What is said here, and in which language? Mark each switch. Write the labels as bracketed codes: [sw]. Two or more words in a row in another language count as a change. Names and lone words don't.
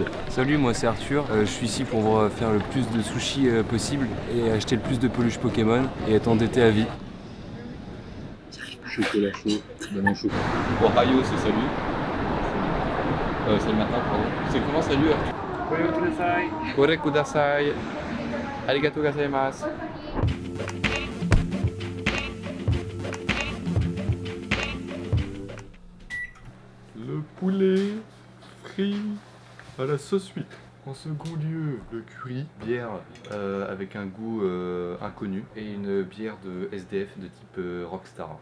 [fr] Salut, moi c'est Arthur, je suis ici pour faire le plus de sushis possible et acheter le plus de peluches Pokémon et être endetté à vie. Chocolat chaud, banane chocolat. Ohio c'est salut. C'est le matin, pardon. C'est comment salut Arthur? [ja] これください。ありがとうございます. [fr] Le poulet frit à la sauce huître. En second lieu, le curry, bière avec un goût inconnu et une bière de SDF de type Rockstar.